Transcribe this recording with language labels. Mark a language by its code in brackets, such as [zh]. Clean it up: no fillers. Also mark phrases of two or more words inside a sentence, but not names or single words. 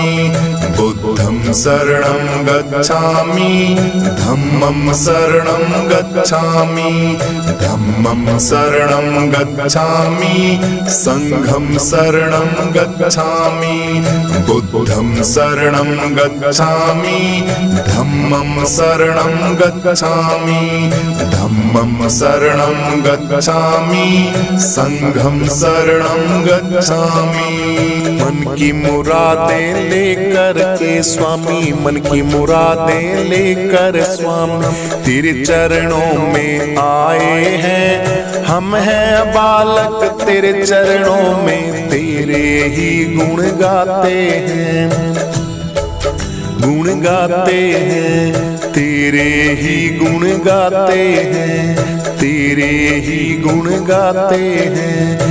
[pi] बुद्धं शरणं गच्छामि, धम्मं शरणं गच्छामि, धम्मं शरणं गच्छामि, संघं शरणं गच्छामि, बुद्धं शरणं गच्छामि, धम्मं शरणं गच्छामि, धम्मं शरणं गच्छामि, संघं शरणं गच्छामि। [hi] मन की मुरादें लेकर के स्वामी, मन की मुरादें लेकर स्वामी तेरे चरणों में आए हैं। हम हैं बालक तेरे चरणों में, तेरे ही गुण गाते हैं, गुण गाते हैं, तेरे ही गुण गाते हैं, तेरे ही गुण गाते हैं।